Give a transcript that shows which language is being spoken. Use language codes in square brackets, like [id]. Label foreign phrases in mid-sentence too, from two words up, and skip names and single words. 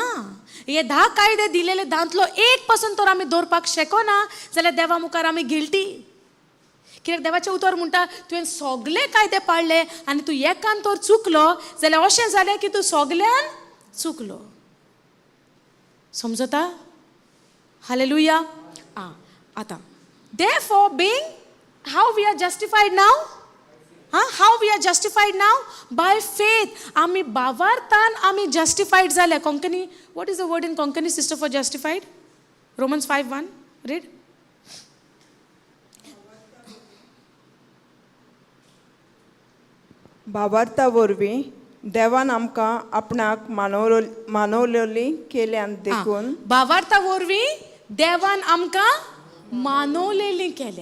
[kok] हे 10 कायदे दिलेले 10तलो 1% तर आमी दवरपाक शकना जाल्यार देवा मुखार आमी गिल्टी. कित्याक देवाचें उतर म्हणटा तुवें सगळे कायदे पाळले आनी तूं एकान तर चुकलो जाल्यार अशें जालें की तूं सगळ्यान चुकलो. समजता? हालेलुया. आतां [en] therefore being how we are justified now? How we are justified now? By faith. [kok] आमी बावार्थान आमी justified जाले. कोंकणी, [en] what is the word in Konkani, sister, for justified? Romans 5:1. Read. [kok] भावार्था वरवीं देवान आमकां आपणाक मानवलेली केल्यान देखून भावार्था वरवीं देवान आमकां मानवलेली केल्या.